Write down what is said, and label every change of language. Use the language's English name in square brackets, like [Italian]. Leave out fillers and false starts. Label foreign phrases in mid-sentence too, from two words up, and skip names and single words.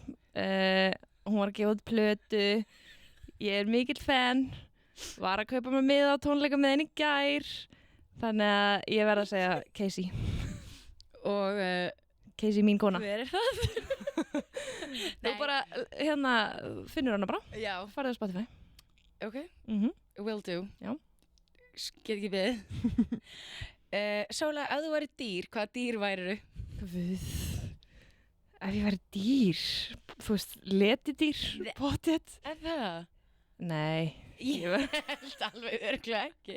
[Icelandic] Hún var að gefa út plötu. Ég er mikill fan. Var að kaupa mér miða á tónleika með henni í gær. Þannig að ég verð að segja Casey. Og Casey mín kona. hver er það? Þú bara, finnur hana bara. Já, Farðu á Spotify. [English] ok. Will do. [Icelandic] Já. Get ekki við. Sóla, ef þú væri dýr, hvaða dýr væriru? Guð. Ef ég væri dýr, þú veist, letidýr, pottet. Er það? Nei. Ég held alveg örglega ekki.